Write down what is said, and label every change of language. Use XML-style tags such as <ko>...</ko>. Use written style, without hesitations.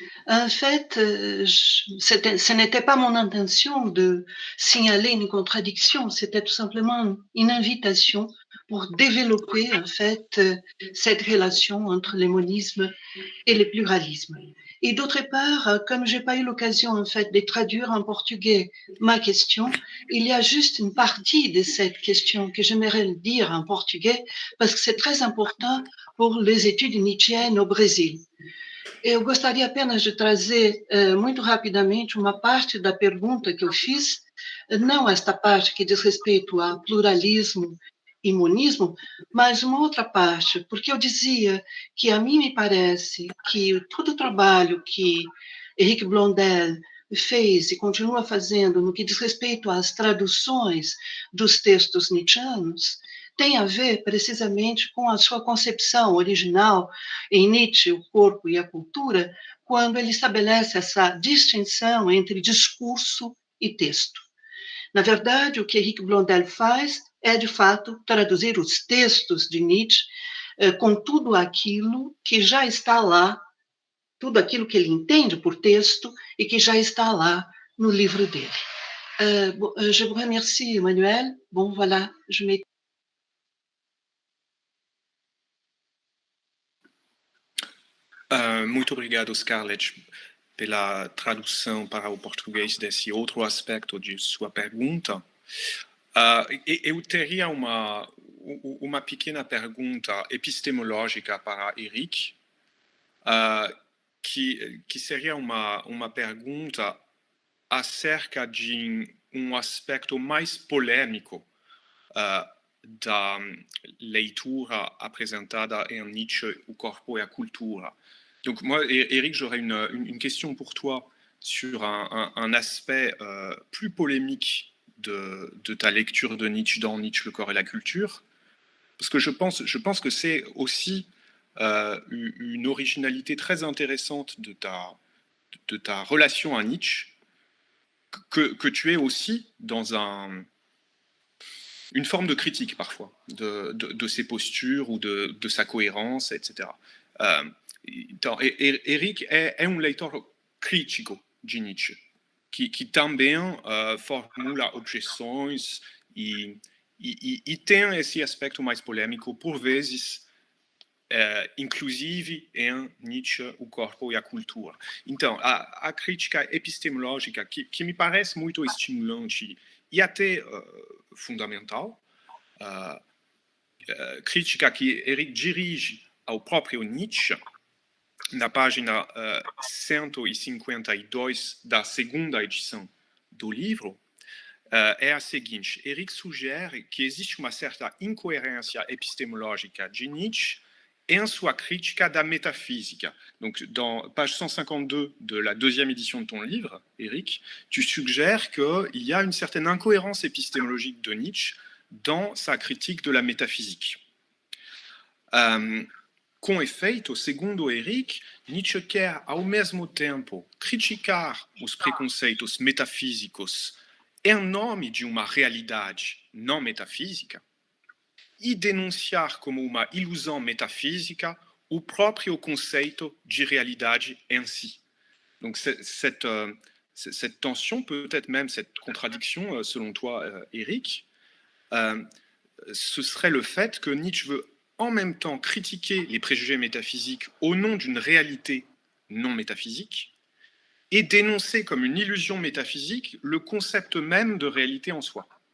<fr>En fait, ce n'était pas mon intention de signaler une contradiction, c'était tout simplement une invitation pour développer en fait cette relation entre le monisme et le pluralisme. Et d'autre part, comme j'ai pas eu l'occasion en fait de traduire en portugais ma question, il y a juste une partie de cette question que j'aimerais dire en portugais parce que c'est très important pour les études nietzschiennes au Brésil.</fr> <pt>Eu gostaria apenas de trazer muito rapidamente uma parte da pergunta que eu fiz, não esta parte que diz respeito a pluralismo e monismo, mas uma outra parte, porque eu dizia que a mim me parece que todo o trabalho que Eric Blondel fez e continua fazendo no que diz respeito às traduções dos textos nietzschianos tem a ver precisamente com a sua concepção original em Nietzsche, o corpo e a cultura, quando ele estabelece essa distinção entre discurso e texto. Na verdade, o que Eric Blondel faz é, de fato, traduzir os textos de Nietzsche com tudo aquilo que já está lá, tudo aquilo que ele entende por texto e que já está lá no livro dele.</pt> <fr>Je vous remercie, Emmanuel. Bon, voilà, je mets.</fr> <pt>Muito obrigado, Scarlett, pela tradução para o português desse outro aspecto de sua pergunta. Eu teria uma pequena pergunta epistemológica para Eric, que seria uma pergunta acerca de um aspecto mais polêmico da leitura apresentada em Nietzsche, o corpo et a cultura.</pt> <fr>Donc moi, Eric, j'aurais une question pour toi sur un aspect plus polémique de ta lecture de Nietzsche dans Nietzsche, le corps et la culture, parce que je pense que c'est aussi une originalité très intéressante de ta relation à Nietzsche, que tu es aussi dans une forme de critique parfois de ses postures ou de sa cohérence, etc.</fr> <pt>Então, Eric é um leitor crítico de Nietzsche, que também formula objeções e tem esse aspecto mais polêmico, por vezes, inclusive em Nietzsche, o corpo e a cultura. Então, a crítica epistemológica, que me parece muito estimulante e até fundamental, crítica que Eric dirige ao próprio Nietzsche, na página 152 da segunda edição do livro, é a seguinte: Eric sugere que existe uma certa incoerência epistemológica de Nietzsche em sua crítica da métaphysique.</pt> <fr>Donc, dans page 152 de la deuxième édition de ton livre, Eric, tu suggères qu'il y a une certaine incohérence épistémologique de Nietzsche dans sa critique de la métaphysique.</fr> <pt>Com efeito, segundo Eric, Nietzsche quer, ao mesmo tempo, criticar os preconceitos metafísicos em nome de uma realidade não metafísica e denunciar como uma ilusão metafísica o próprio conceito de realidade em si.</pt> <fr>Donc cette tension, peut-être même cette contradiction, selon toi, Eric, ce serait le fait que Nietzsche veut en même temps critiquer les préjugés métaphysiques au nom d'une réalité non métaphysique et dénoncer comme une illusion métaphysique le concept même de réalité en soi.</fr>